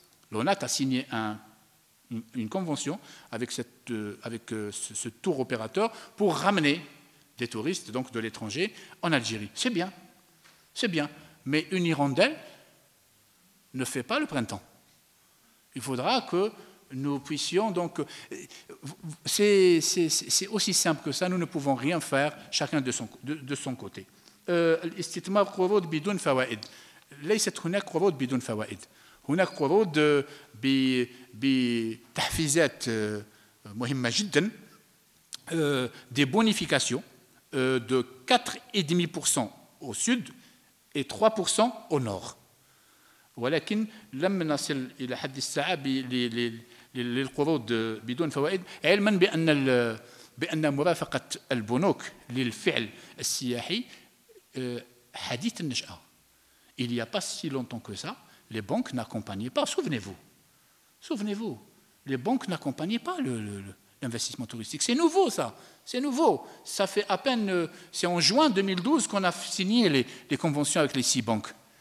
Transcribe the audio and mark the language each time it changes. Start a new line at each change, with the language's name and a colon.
French: L'ONAT a signé une convention avec ce tour opérateur pour ramener des touristes donc de l'étranger en Algérie. C'est bien, mais une hirondelle ne fait pas le printemps. Il faudra que nous puissions donc... C'est aussi simple que ça, nous ne pouvons rien faire chacun de son côté.
Arabic: الاستثمار قروض بدون فوائد ليست هناك قروض بدون فوائد هناك قروض بتحفيزات مهمة جدا
French: des bonifications de 4,5% au sud et 3% au nord.
Arabic: ولكن لم نصل إلى حد الساعة للقروض بدون فوائد علما بأن مرافقة البنوك للفعل السياحي حديث النشأة.
French: Il n'y a pas si longtemps que ça, les banques n'accompagnaient pas, souvenez-vous, les banques n'accompagnaient pas l'investissement touristique. C'est nouveau ça, Ça fait à peine, c'est en juin 2012 qu'on a signé les conventions avec les 6 banques.